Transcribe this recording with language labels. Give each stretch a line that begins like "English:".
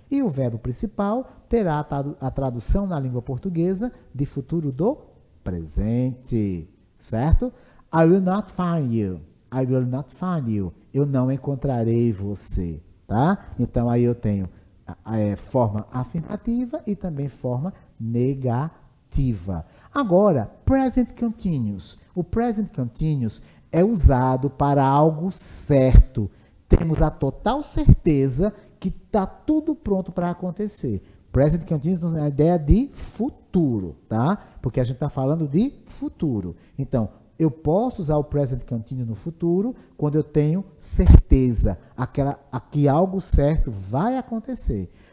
Portuguese: E o verbo principal terá a tradução na língua portuguesa de futuro do presente, certo?
English: I will not find you. I will not find you.
Portuguese: Eu não encontrarei você, tá? Então, aí eu tenho forma afirmativa e também forma negativa. Agora, present continuous. O present continuous é usado para algo certo. Temos a total certeza que está tudo pronto para acontecer. Present continuous é a ideia de futuro, tá? Porque a gente está falando de futuro. Então, eu posso usar o present continuous no futuro quando eu tenho certeza que algo certo vai acontecer.